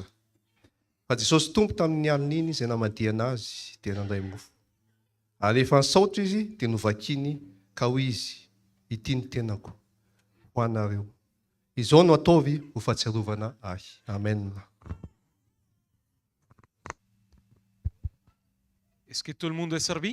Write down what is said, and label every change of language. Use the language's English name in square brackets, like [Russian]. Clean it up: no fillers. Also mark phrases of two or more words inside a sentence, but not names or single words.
[Malagasy] Fa Jesosy tompo tamin'ny alina iny izay namadiana azy dia nandray mofo. Ary rehefa nisaotra izy dia novakiny ka hoy izy, ity ny tenako ho anareo. Izao no ataovy ho fahatsiarovana ahy. Amen. [French] Est-ce que tout le monde est servi?